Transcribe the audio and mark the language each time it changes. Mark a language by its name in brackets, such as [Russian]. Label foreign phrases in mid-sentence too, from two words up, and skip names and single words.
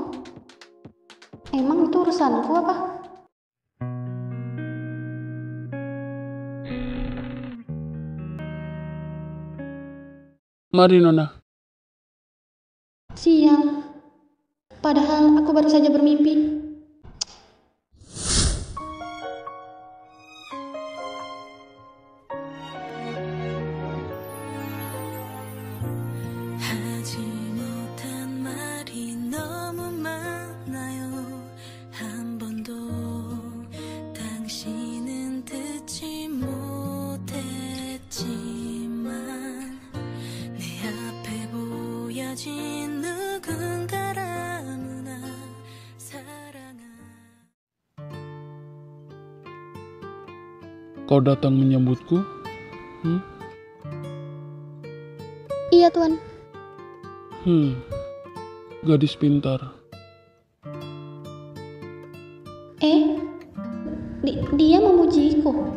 [Indonesian] Emang itu urusanku apa? Mari, Nona. Siang. Padahal aku baru saja bermimpi. [Korean] 하지 못한 말이 너무 많아요. 한 번도 당신은 듣지 못했지만 내 앞에 보여진 누군가라무나 사랑한. [Indonesian] Kau datang menyambutku? Iya, Tuan. Gadis pintar. Dia memujiku.